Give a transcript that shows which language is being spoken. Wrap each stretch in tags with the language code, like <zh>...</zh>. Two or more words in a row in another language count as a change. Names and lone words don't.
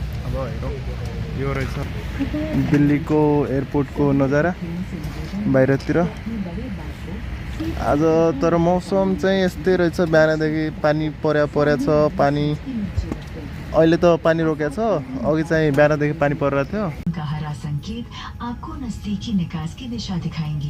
<ne>अब हेरौँ, यो रहेछ दिल्लीको एयरपोर्टको नजारा बाहिरतिर। आज तर मौसम चाहिँ यस्तै रहेछ, बिहानदेखि पानी पर्या छ। पानी अहिले त पानी रोकेको छ, अघि चाहिँ बिहानदेखि पानी परिरहेको थियो।</ne> <hi>का हरा संकेत आपको नजदीकी निकास की दिशा दिखाएंगी।</hi>